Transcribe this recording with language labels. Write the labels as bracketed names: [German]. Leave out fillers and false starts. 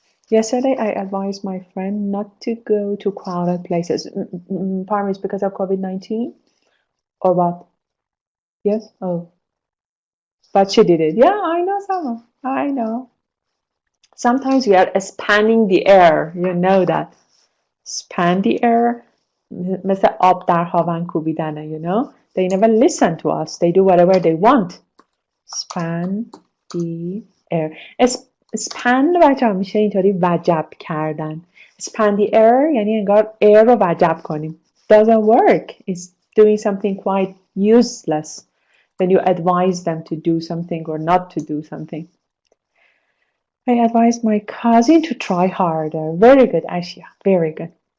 [English] Yesterday, I advised my friend not to go to crowded places. Pardon, because of COVID-19 or what? Yes? Oh. But she did it. Yeah, I know someone. I know. Sometimes we are spanning the air. You know that. Span the air. [Persian] مثل آب در هاون کوبیدنه, [English] you know? They never listen to us. They do whatever they want. Span the air. [Persian] Span بچه ها میشه اینطوری وجب کردن. [English] Span the air [Persian] یعنی انگار air رو وجب کنیم. [English] Doesn't work. It's doing something quite useless when you advise them to do something or not to do something. I advised my cousin to try harder. Very good, Ashia. Very good.